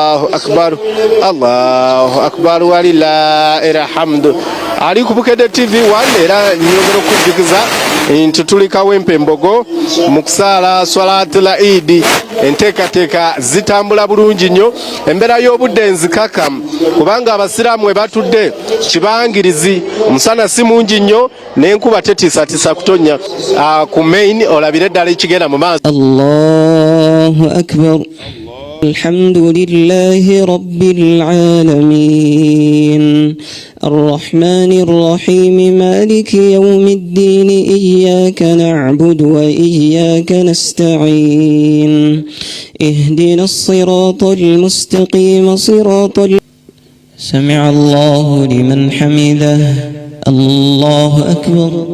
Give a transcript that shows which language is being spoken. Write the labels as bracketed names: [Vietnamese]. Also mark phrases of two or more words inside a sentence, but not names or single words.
[Arabic] أكبر الله أكبر ولله الحمد. [Ganda] Ali ku Bukedde TV 1 era nyongera okujjukiza nti tuli Kawempe Mbogo mu kusaala [Arabic] صلاة العيد. [Ganda] Enteekateeka zitambula bulungi nnyo, embeera y'obudde nzikakamu kubanga abasiraamu we batudde kibangirizi, omusana si mungi nnyo n'enkuba tetiisatiisa kutonnya. Ku main olabire ddala ekigenda mu maaso. [Arabic] الله أكبر. الحمد لله رب العالمين الرحمن الرحيم مالك يوم الدين إياك نعبد وإياك نستعين اهدنا الصراط المستقيم سمع الله لمن حمده الله أكبر.